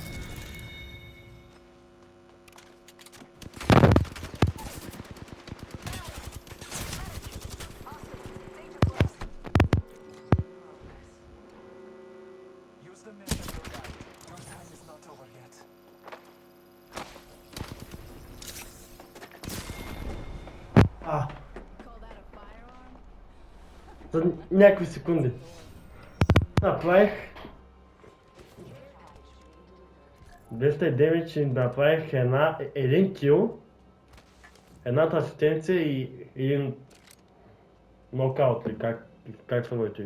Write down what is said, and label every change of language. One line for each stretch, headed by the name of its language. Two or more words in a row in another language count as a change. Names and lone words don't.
English: Use the map as your guide. Your time is not over yet. А, Call that a firearm?
Bulgarian: за някакви секунди. Направих 209 и направих един кил, едната асистенция и един нокаут, или как са моите.